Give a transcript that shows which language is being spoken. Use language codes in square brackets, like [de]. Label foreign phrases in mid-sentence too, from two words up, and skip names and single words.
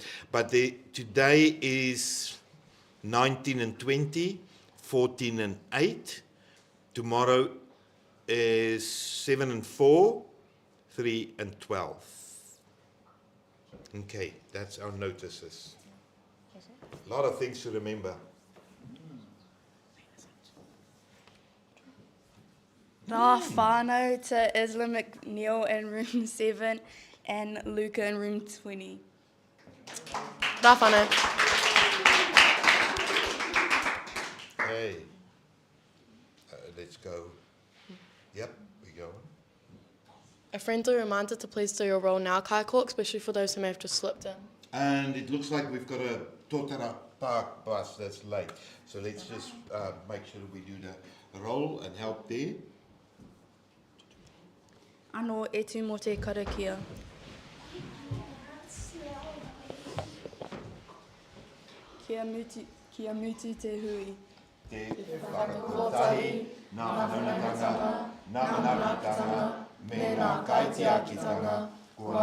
[en] But today is 19 and 20. 14 and 8. Tomorrow is 7 and 4, 3 and 12. Okay, that's our notices. A lot of things to remember. [mi] Rā whānau [en] to Isla McNeil in room 7 and Luca in room 20. [mi] Rā whānau. [en] Okay, let's go. Yep, we go. A friendly reminder to please do your roll now, Kaiko, especially for those who may have just slipped in. And it looks like we've got a Totara Park bus that's late. So let's just make sure we do the roll and help there. [mi] Anō e tū mō te karakia. Kia mutu te hui. Te whakakotahi, nā manatanga, nā manatanga, me nā kaitiakitanga, kua